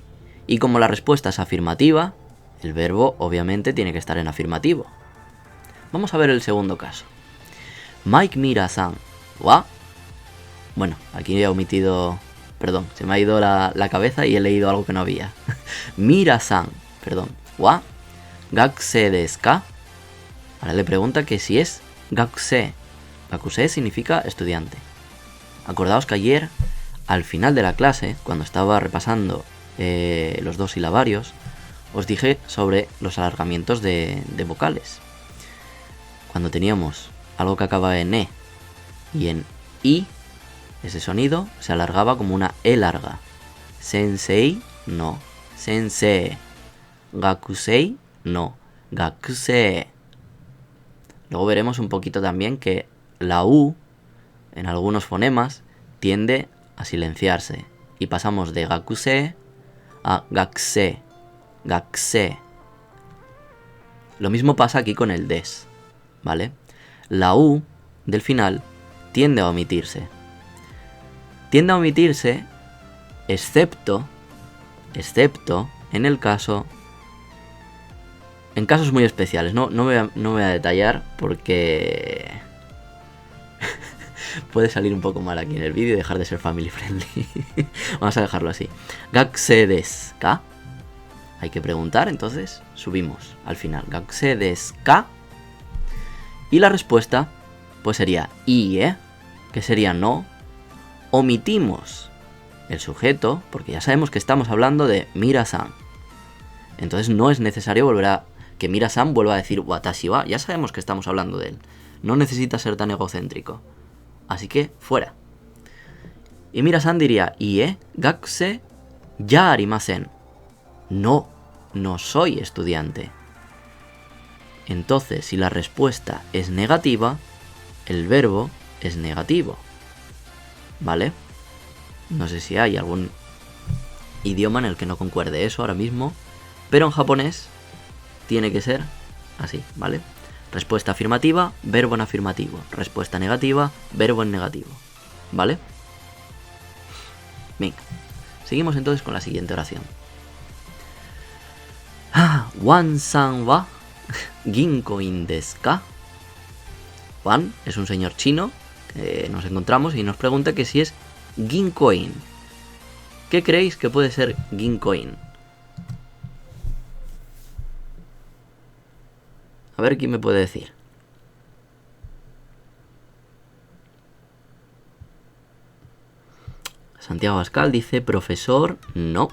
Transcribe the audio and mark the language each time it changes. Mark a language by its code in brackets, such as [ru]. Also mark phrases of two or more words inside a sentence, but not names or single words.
[es] Y como la respuesta es afirmativa, el verbo obviamente tiene que estar en afirmativo. Vamos a ver el segundo caso. Mike [ja] ミラーさんは... [es] Bueno, aquí he omitido... Perdón, se me ha ido la cabeza y he leído algo que no había. Mira-san, perdón, [ja] は学生ですか? [es] Ahora le pregunta que si es gakusei. Gakusei significa estudiante. Acordaos que ayer, al final de la clase, cuando estaba repasando los dos silabarios, os dije sobre los alargamientos de vocales. Cuando teníamos algo que acaba en e y en i, ese sonido se alargaba como una e larga. Sensei, no. Sensei. Gakusei, no. Gakusei. Luego veremos un poquito también que la u, en algunos fonemas, tiende a silenciarse. Y pasamos de gakusei a gakusei. Gakusei. Lo mismo pasa aquí con el des, ¿vale? La u del final tiende a omitirse. Tiende a omitirse, excepto en el caso, en casos muy especiales. No voy a detallar porque puede salir un poco mal aquí en el vídeo y dejar de ser family friendly. Vamos a dejarlo así. [ja] 学生ですか? [es] Hay que preguntar, entonces subimos al final. [ja] 学生ですか? [es] Y la respuesta pues sería ie, que sería no. Omitimos el sujeto, porque ya sabemos que estamos hablando de Mira-san. Entonces no es necesario volver a que Mira-san vuelva a decir [ja] わたしは. [es] Ya sabemos que estamos hablando de él. No necesita ser tan egocéntrico. Así que fuera. Y Mira-san diría [ja] いいえ学生じゃありません. [es] No soy estudiante. Entonces, si la respuesta es negativa, el verbo es negativo. ¿Vale? No sé si hay algún idioma en el que no concuerde eso ahora mismo, pero en japonés tiene que ser así, ¿vale? Respuesta afirmativa, verbo en afirmativo. Respuesta negativa, verbo en negativo. ¿Vale? Venga, seguimos entonces con la siguiente oración. [ja] ワンさんは銀行員ですか? [es] Wan es un señor chino que nos encontramos y nos pregunta que si es ginko-in. ¿Qué creéis que puede ser ginko-in? A ver quién me puede decir. Santiago Abascal dice profesor, no.